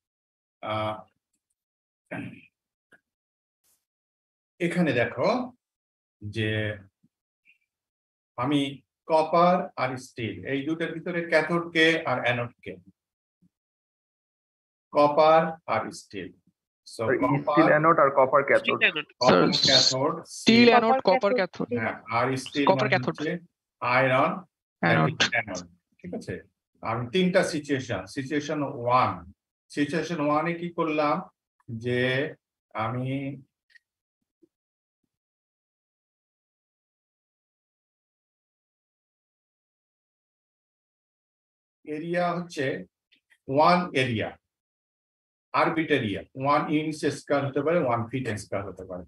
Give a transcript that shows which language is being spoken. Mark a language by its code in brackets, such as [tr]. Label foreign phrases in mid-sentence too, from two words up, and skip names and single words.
[bn] এখানে দেখো যে আমি কপার আর স্টিল এই দুটোর ভিতরে ক্যাথোড কে আর অ্যানোড কে, কপার আর স্টিল। সো [en] steel anode আর copper cathode. ক্যাথোড, Steel anode, Copper copper cathode. cathode. [bn] হ্যাঁ, আর স্টিল [en] Copper cathode. আয়রন Anode. [bn] অ্যানোড, ঠিক আছে। আমি তিনটা সিচুয়েশন 1, সিচুয়েশন 1 এ কি করলাম, যে আমি এরিয়া হচ্ছে 1 এরিয়া, [en] arbit area [bn] 1 [en] inch square [bn] হতে পারে, 1 [en] feet square [bn] হতে পারে।